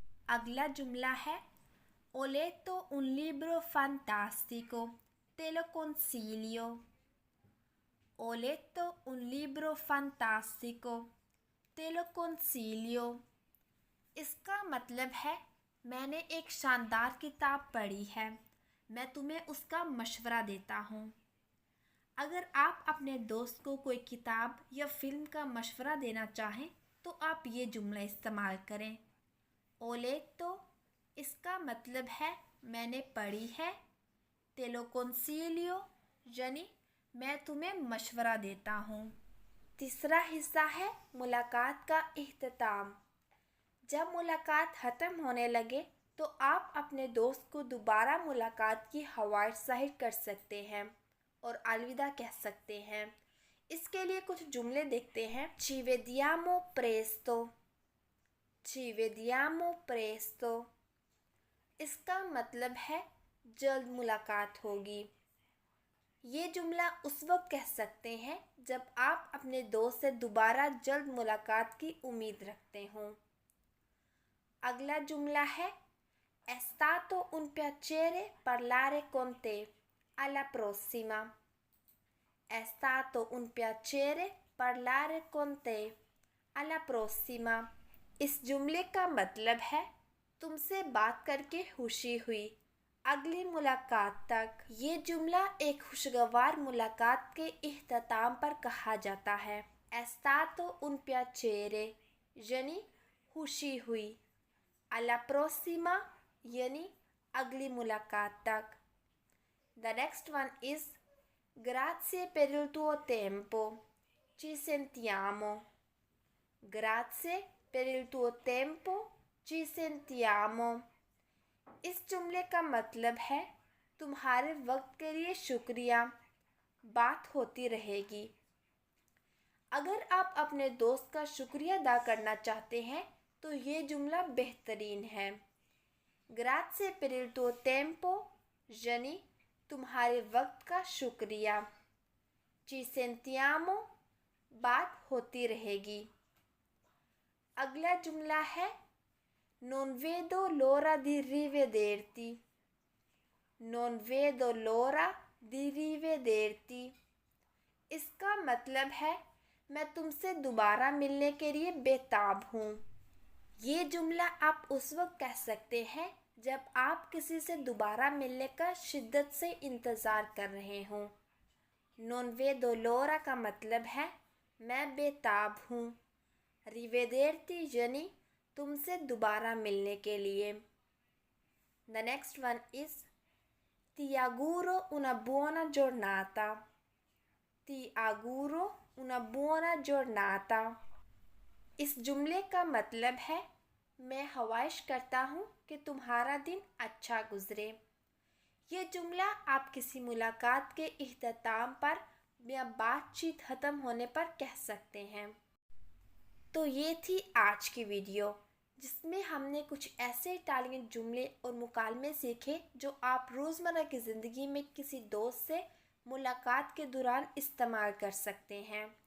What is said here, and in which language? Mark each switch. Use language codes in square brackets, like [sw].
[hi] अगला जुमला है [it] Ho letto un libro fantastico, te lo consiglio. Ho letto un libro fantastico, te lo consiglio. [hi] इसका मतलब है, मैंने एक शानदार किताब पढ़ी है, मैं तुम्हें उसका मशवरा देता हूँ। अगर आप अपने दोस्त को कोई किताब या फिल्म का मशवरा देना चाहें तो आप ये जुमला इस्तेमाल करें। ओले तो इसका मतलब है, मैंने पढ़ी है। तेलो कंसीलियो यानी मैं तुम्हें मशवरा देता हूँ। तीसरा हिस्सा है मुलाकात का इख्तिताम। जब मुलाकात ख़त्म होने लगे तो आप अपने दोस्त को दोबारा मुलाकात की ख्वाहिश ज़ाहिर कर सकते हैं और अलविदा कह सकते हैं। इसके लिए कुछ जुमले देखते हैं। [it] Ci vediamo presto, ci vediamo presto। [hi] इसका मतलब है जल्द मुलाकात होगी। ये जुमला उस वक्त कह सकते हैं जब आप अपने दोस्त से दोबारा जल्द मुलाकात की उम्मीद रखते हों। अगला जुमला है [it] È stato un piacere parlare con te. Alla prossima. È stato un piacere parlare con te. Alla prossima. [hi] इस जुमले का मतलब है, तुमसे बात करके खुशी हुई, अगली मुलाकात तक। ये जुमला एक खुशगवार मुलाकात के इख्तिताम पर कहा जाता है। [it] È stato un piacere [hi] यानी खुशी हुई। [it] Alla prossima [hi] यानी अगली मुलाकात तक। [en] The next one is [it] Grazie per il tuo tempo. Ci sentiamo. Grazie per il tuo tempo. Ci sentiamo. [hi] इस जुमले का मतलब है, तुम्हारे वक्त के लिए शुक्रिया, बात होती रहेगी। अगर आप अपने दोस्त का शुक्रिया अदा करना चाहते हैं तो ये जुमला बेहतरीन है। [it] Grazie per il tuo tempo [hi] यानी तुम्हारे वक्त का शुक्रिया। [it] Ci sentiamo [hi] बात होती रहेगी। अगला जुमला है [it] Non vedo l'ora di rivederti. Non vedo l'ora di rivederti। [hi] इसका मतलब है, मैं तुमसे दोबारा मिलने के लिए बेताब हूँ। ये जुमला आप उस वक्त कह सकते हैं जब आप किसी से दोबारा मिलने का शिद्दत से इंतज़ार कर रहे हों। [it] Non vedo l'ora [hi] का मतलब है, मैं बेताब हूँ। [it] Rivederti [hi] यानी तुमसे दोबारा मिलने के लिए। [en] The next one is [it] Ti auguro una buona giornata. Ti auguro una buona giornata। [hi] इस जुमले का मतलब है, मैं ख्वाहिश करता हूँ कि तुम्हारा दिन अच्छा गुजरे। ये जुमला आप किसी मुलाकात के इख्तिताम पर या बातचीत ख़त्म होने पर कह सकते हैं। तो ये थी आज की वीडियो, जिसमें हमने कुछ ऐसे इटालियन जुमले और मुकालमे सीखे जो आप रोज़मर्रा की ज़िंदगी में किसी दोस्त से मुलाकात के दौरान इस्तेमाल कर सकते हैं।